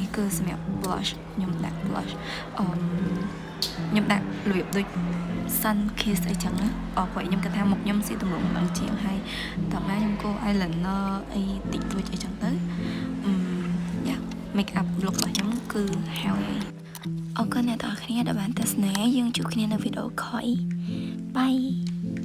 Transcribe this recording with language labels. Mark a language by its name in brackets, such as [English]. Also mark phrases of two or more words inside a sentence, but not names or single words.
[Khmer] គឺសម្រាប់ blush ខ្ញុំដាក់ blush ខ្ញុំដាក់របៀបដូច [English] sun kiss [Khmer] អីចឹងណាព្រោះខ្ញុំគិតថាមុខខ្ញុំស៊ីទម្រង់នឹងជាងហើយតោះមកខ្ញុំគូ eyeliner អីតិចតួចអីចឹងទៅយ៉ា [English] make up look [Khmer] របស់ខ្ញុំគឺហើយអរគុណអ្នកទាំងអស់គ្នាដែលបានទស្សនាយើងជួបគ្នានៅវីដេអូក្រោយ Bye